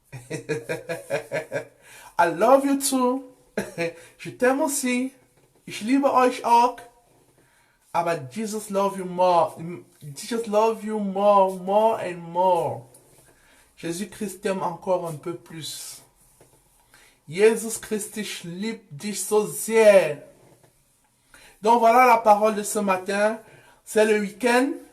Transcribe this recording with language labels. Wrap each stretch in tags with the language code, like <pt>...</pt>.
<en>I love you too.</en> <fr>Je t'aime aussi.</fr> <de>Ich liebe euch auch.</de> <en>But Jesus love you more. Jesus love you more, more and more.</en> <fr>Jésus-Christ t'aime encore un peu plus.</fr> <de>Jesus Christus liebt dich so sehr.</de> <fr>Donc voilà la parole de ce matin. C'est le week-end.</fr>